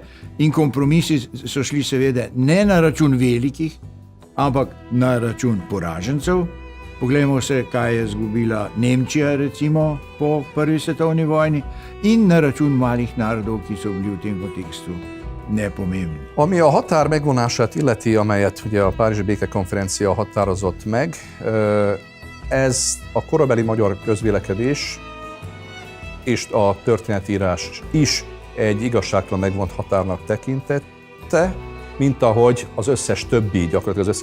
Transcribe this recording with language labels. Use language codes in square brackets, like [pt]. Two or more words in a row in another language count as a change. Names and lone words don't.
[sl] In kompromisi so šli seveda ne na račun velikih, ampak na račun poražencev. Poglejmo se, kaj je izgubila Nemčija recimo po prvi svetovni vojni, in na račun malih narodov, ki so bili v tem kontekstu nepomembni. [hu] Ami a határ megvonását illeti, amelyet ugye a Párizsi Békekonferencia határozott meg, ez a korabeli magyar közvélekedés és a történetírás is egy igazságtalan megvont határnak tekintette, mint ahogy az összes többi, gyakorlatilag az